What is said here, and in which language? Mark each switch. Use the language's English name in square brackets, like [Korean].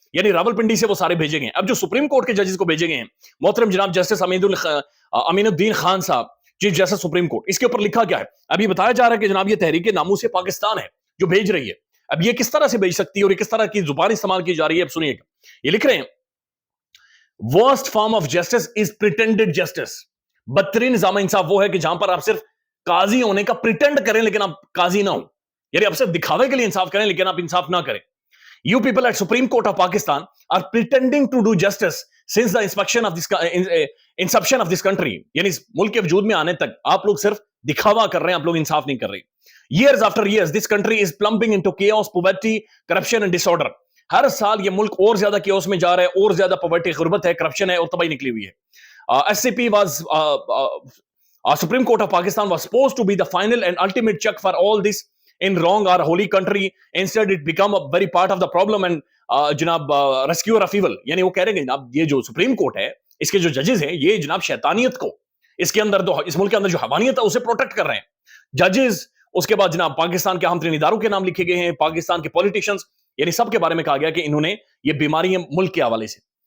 [Urdu] یعنی راول پنڈی سے وہ سارے بھیجے گئے. اب جو سپریم کورٹ کے ججز کو بھیجے گئے ہیں، محترم جناب جسٹس امین الدین خان صاحب، چیف جسٹس سپریم کورٹ، اس کے اوپر لکھا کیا ہے؟ اب یہ بتایا جا رہا ہے کہ جناب یہ تحریک ناموس پاکستان ہے جو بھیج رہی ہے. اب یہ کس طرح سے بھیج سکتی ہے اور یہ کس طرح کی زبان استعمال کی جا رہی ہے، اب سنیے گا. یہ لکھ رہے ہیں [English] worst form of justice is pretended justice. [Urdu] بدترین نظام انصاف وہ ہے کہ جہاں پر آپ صرف قاضی ہونے کا پریٹینڈ کریں لیکن آپ قاضی نہ ہو. یعنی آپ صرف دکھاوے کے لیے انصاف کریں لیکن آپ انصاف نہ کریں. [English] You people at Supreme Court of Pakistan are pretending to do justice since the inception of this country. [Urdu] یعنی اس ملک کے وجود میں آنے تک آپ لوگ صرف دکھاوا کر رہے ہیں، آپ لوگ انصاف نہیں کر رہے. [English] Years after years, this country is plumping into chaos, poverty, corruption and disorder. [Urdu] ہر سال یہ ملک اور زیادہ کیوس میں جا رہا ہے، اور زیادہ پاورٹی، غربت ہے، کرپشن ہے اور تباہی نکلی ہوئی ہے. [English] SCP was Supreme Court of Pakistan was supposed to be the final and ultimate check for all this in wrong our holy country. Instead it become a very part of the problem and جناب rescuer of evil. [Urdu] یعنی وہ کہہ رہے ہیں جناب یہ جو supreme court ہے، اس کے جو ججز ہیں، یہ جناب شیطانیت کو، اس کے اندر اس ملک کے اندر جو حوانیت ہے اسے پروٹیکٹ کر رہے ہیں. ججز، اس کے بعد جناب پاکستان کے اہم ترین اداروں کے نام لکھے گئے ہیں، پاکستان کے پولیٹیشنز، یعنی سب کے بارے میں کہا گیا کہ انہوں نے یہ بیماری ہے ملک کے حوالے سے.